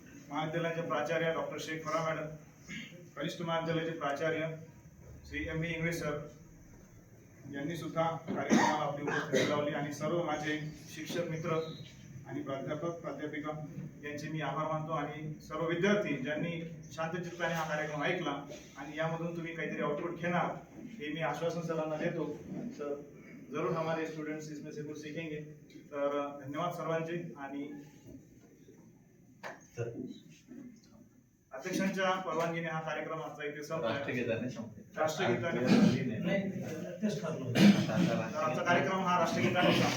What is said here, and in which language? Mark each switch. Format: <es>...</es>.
<mr>महाविद्यालयाचे प्राचार्य डॉक्टर शेख फरा मॅडम, कनिष्ठ महाविद्यालयाचे प्राचार्य श्री एम बी इंगळे सर यांनी सुद्धा कार्यक्रमाला आपली उपस्थिती लावली. आणि सर्व माझे शिक्षक मित्र आणि प्राध्यापक प्राध्यापिका यांचे मी आभार मानतो. आणि सर्व विद्यार्थी ज्यांनी शांतचित्ताने हा कार्यक्रम ऐकला आणि यामधून तुम्ही काहीतरी आउटपुट घेणार हे मी आश्वासन सरांना देतो.</mr> <hi>सर जरूर हमारे स्टूडेंट्स इसमें से कुछ सीखेंगे.</hi> <mr>तर धन्यवाद सर्वांचे. आणि अध्यक्षांच्या परवानगीने हा कार्यक्रम आजचा इथे संपला. राष्ट्रगीताने आमचा कार्यक्रम हा राष्ट्रगीताने</mr>